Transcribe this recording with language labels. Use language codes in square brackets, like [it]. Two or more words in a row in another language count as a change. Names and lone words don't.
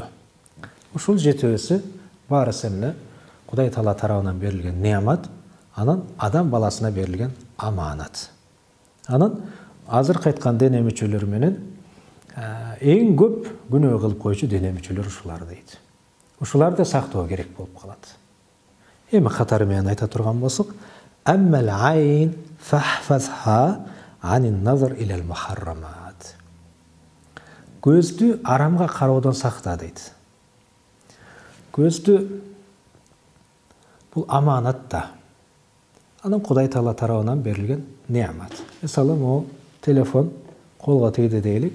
[ky] Ушул жетөөсү баарысы эмне? Кудай Таала тарабынан берилген неамат, анан адам баласына берилген аманат. Анан азыркы айткан дене мүчөлөр менен эң көп күнөө кылып койчу дене мүчөлөр ушулар дейт. Ушуларды сактоо керек болуп калат. Эми катары менен айта турган болсок, [ar] أما العين فاحفظها عن النظر إلى المحرمات. [ky] Көздү арамга кароодон сакта дейт. Көздү бул аманат да. Анан Кудай Таала тарабынан берилген неамат. Мисалы, могу телефон колго тийди дейлик.